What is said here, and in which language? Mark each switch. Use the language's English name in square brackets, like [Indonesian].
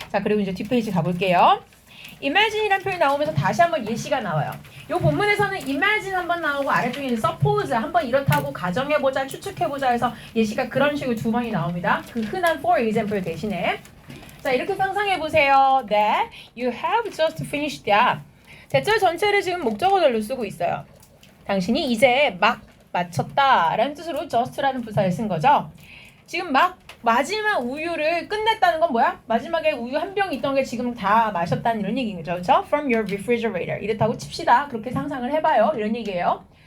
[Korean] 자, 그리고 이제 뒷페이지 가볼게요. imagine이라는 표현이 나오면서 다시 한번 예시가 나와요. 이 본문에서는 imagine 한번 나오고 아래쪽에 있는 suppose 한번 이렇다고 가정해보자, 추측해보자 해서 예시가 그런 식으로 두 번이 나옵니다. 그 흔한 for example 대신에. 자, 이렇게 상상해보세요. [English] That you have just finished that. [Korean] 대절 전체를 지금 목적어절로 쓰고 있어요. 당신이 이제 막 마쳤다 라는 뜻으로 just라는 부사를 쓴 거죠. 지금 막 마지막 우유를 끝냈다는 건 뭐야? 마지막에 우유 한 병 있던 게 지금 다 마셨다는 이런 얘기인 거죠. 그렇죠? [English] From your refrigerator. [Korean] 이렇다고 칩시다. 그렇게 상상을 해봐요. 이런 얘기예요.